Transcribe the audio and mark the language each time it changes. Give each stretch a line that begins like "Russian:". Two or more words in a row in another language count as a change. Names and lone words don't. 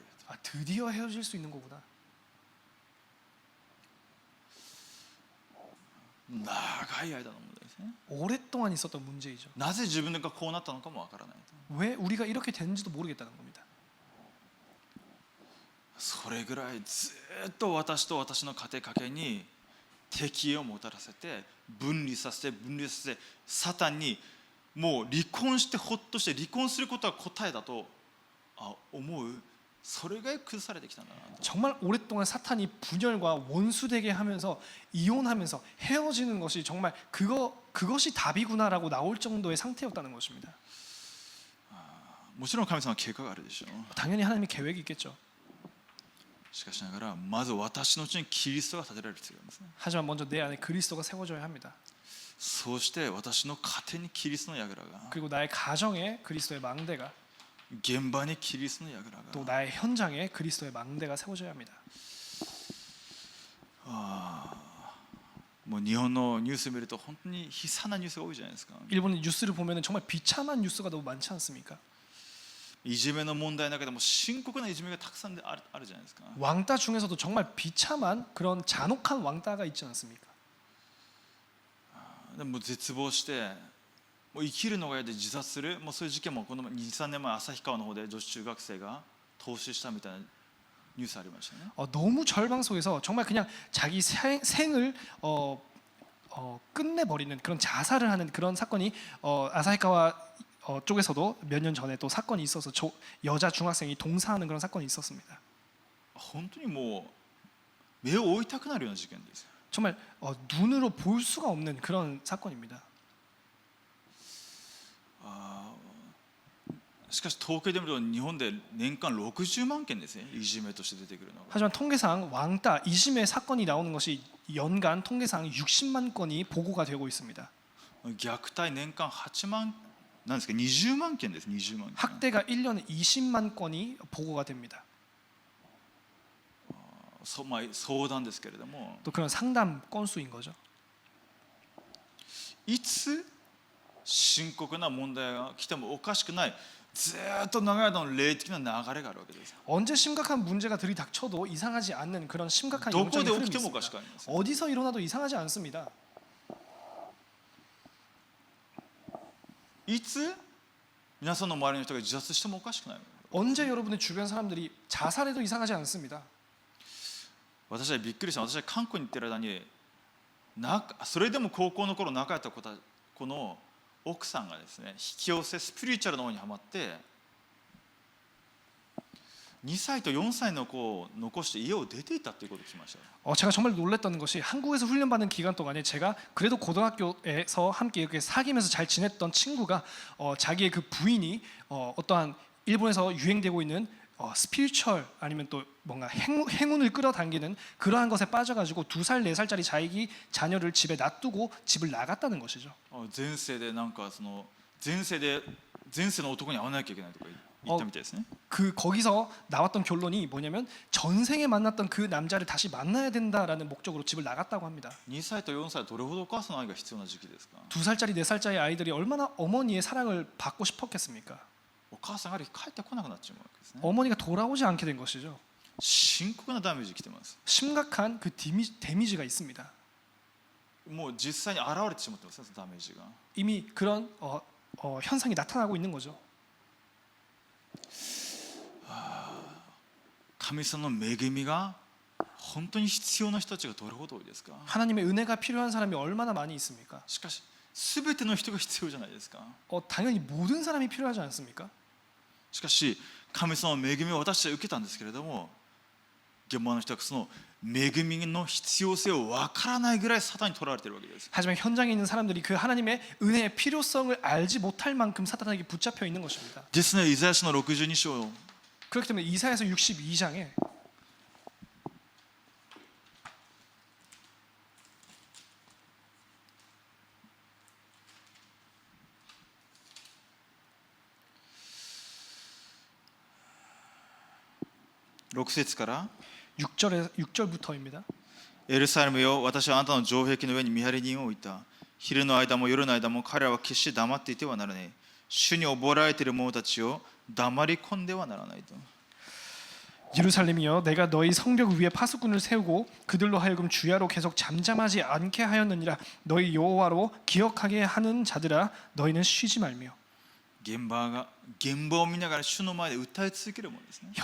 Korean: 드디어 헤어질 수 있는 거구나.
Japanese: 長い間の問題ですね。
Korean: 오랫동안 있었던 문제이죠.
Japanese: なぜ自分がこうなったのかもわからないと。
Korean: 왜 우리가 이렇게 됐는지도 모르겠다는 겁니다.
Japanese: それぐらいずっと私と私の家庭家系に敵をもたらせて分離させてサタンにもう離婚してほっとして離婚することが答えだと思う、それが崩されてきたんだなと。
Korean: 정말 오랫동안 사탄이 분열과 원수되게 하면서 이혼하면서 헤어지는 것이 정말 그것이 답이구나라고 나올 정도의 상태였다는 것입니다.
Japanese: もちろん神様は計画があるでしょう。
Korean: 당연히 하나님의 계획이 있겠죠.
Japanese: しかしながらまず私のうちにキリストが立てられる必要があるんですね。
Korean: 하지만 먼저 내 안에 그리스도가 세워져야 합니다.
Japanese: そうして私の家庭にキリストの櫓が、
Korean: 그리고 나의 가정에 그리스도의 망대가,
Japanese: 現場にキリストの櫓
Korean: 또
Japanese: が、
Korean: 나의 현장에 그리스도의 망대가 세워져야 합니다.
Japanese: もう日本のニュース見ると本当に悲惨なニュースが多いじゃないですか。
Korean: 일본의 뉴스를 보면은 정말 비참한 뉴스가 너무 많지 않습니까?
Japanese: いじめの問題の中でも深刻ないじめがたくさんあるじゃないですか。
Korean: 왕따 중에서도 정말 비참한 그런 잔혹한 왕따가 있지 않습니까?
Japanese: でも絶望してもう生きるのが嫌で自殺する、もうそういう事件もこの2、3年前旭川の方で女子中学生が投資したみたいなニュースありましたね。
Korean: 너무 절망 속에서 정말 그냥 자기 생을 끝내버리는 그런 자살을 하는 그런 사건이 아사히카와 쪽에서도 몇 년 전에 또 사건이 있어서 여자 중학생이 동사하는 그런 사건이 있었습니다.
Japanese: 本当にもう目を追いたくなるような事件です。
Korean: 정말 눈으로 볼 수가 없는 그런 사건입니다.
Japanese: しかし統計で見ると日本で年間60万件ですね、いじめとして出てくるのが。
Korean: 하지만 통계상 왕따, 이심의 사건이 나오는 것이 연간 통계상 60만 건이 보고가 되고 있습니다.
Japanese: 虐待年間8万なんですか、20万件です。20万件。
Korean: 학대가 1년에 20만 건이 보고가 됩니다.
Japanese: 相談ですけれども、
Korean: 또 그런 상담 건수인 거죠.
Japanese: いつ深刻な問題が来てもおかしくない、ずっと長い間の霊的な流れがあるわけです。
Korean: 언제 심각한 문제가 들이닥쳐도 이상하지 않는 그런 심각한
Japanese: どこ
Korean: 영적인
Japanese: で起
Korean: 흐름이
Japanese: きてもおかし
Korean: 있습니다.
Japanese: くありません。
Korean: 어디서 일어나도 이상하지 않습니다.
Japanese: いつ皆さんの周りの人が自殺してもおかしくない。
Korean: 언제 여러분의 주변 사람들이 자살해도 이상하지 않습니다.
Japanese: 私はびっくりした。私は韓国に行ってる間にそれでも高校の頃仲良かった子の奥さんがですね引き寄せスピリチュアルの方にハマって2歳と4歳の子を残して家を出ていったということを聞きました。
Korean: 제가 정말 놀랐던 것이 한국에서 훈련받는 기간 동안에 제가 그래도 고등학교에서 함께 이렇게 사귀면서 잘 지냈던 친구가 자기의 그 부인이 어떠한 일본에서 유행되고 있는 스피리추얼 아니면 또 뭔가 행운을 끌어당기는 그러한 것에 빠져가지고 2살, 4살짜리 자녀를 집에 놔두고 집을 나갔다는 것이죠.
Japanese: 前世でなんかその前世の男に会わなきゃいけないとか言ったみたいですね。
Korean: 그 거기서 나왔던 결론이 뭐냐면 전생에 만났던 그 남자를 다시 만나야 된다라는 목적으로 집을 나갔다고 합니다.
Japanese: 2 歳と4歳はどれほどお母さんの愛が必要な時期ですか。
Korean: 2살짜리, 4살짜리 아이들이 얼마나 어머니의 사랑을 받고 싶었겠습니까?
Japanese: お母さんが帰ってこなくなっちゃうわけですね。
Korean: 어머니가 돌아오지 않게 된 것이죠.
Japanese: 深刻なダメージ来てます。
Korean: 심각한 그 데미지가 있습니다.
Japanese: もう実際に現れてしまってますね、そのダメージが。
Korean: 이미 그런 현상이 나타나고 있는 거죠.
Japanese: 神様の恵みが本当に必要な人たちがどれほど多いですか。
Korean: 하나님의 은혜가 필요한 사람이 얼마나 많이 있습니까?
Japanese: しかし全ての人が必要じゃないですか。
Korean: 당연히 모든 사람이 필요하지 않습니까?
Japanese: しかし神様の恵みを私は受けたんですけれども、現場の人はその恵みの必要性を分からないぐらいサタンに取られているわけです。
Korean: 하지만 현장에 있는 사람들이 그 하나님의 은혜의 필요성을 알지 못할 만큼 사탄에게 붙잡혀 있는 것입니다.
Japanese: ですね、イザヤ書の62章
Korean: 그렇기 때문에 이사야서 62장에
Japanese: 6 節から
Korean: 6절부터입니다.
Japanese: エルサレムよ、私はあなたの城壁の上に見張り人を置いた。昼の間も夜の間も彼らは決して黙っていてはならない。主に溺れられている者たちを黙り込んではならないと。
Korean: 예루살렘이여 내가 너희 성벽 위에 파수꾼을 세우고 그들로 하여금 주야로 계속 잠잠하지 않게 하였느니라. 너희 여호와로 기억하게 하는 자들아 너희는 쉬지 말며.
Japanese: 現場を見ながら主の前で歌い続けるものですね。